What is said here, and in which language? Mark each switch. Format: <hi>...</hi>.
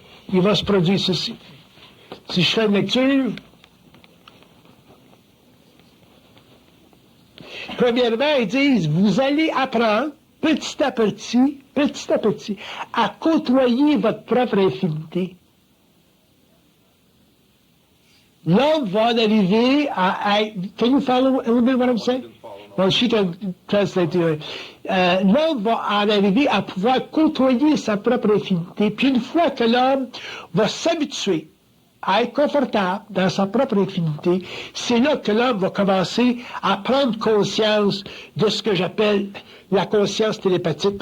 <fr>Si je fais une lecture, premièrement, ils disent, vous allez apprendre petit à petit, à côtoyer votre propre infinité. L'homme va en arriver à...</fr> <en>Can you follow a little bit what I'm saying? Well, she can translate to it.</en> <fr>L'homme va en arriver à pouvoir côtoyer sa propre infinité. Puis une fois que l'homme va s'habituer à être confortable dans sa propre infinité, c'est là que l'homme va commencer à prendre conscience de ce que j'appelle la conscience télépathique.</fr>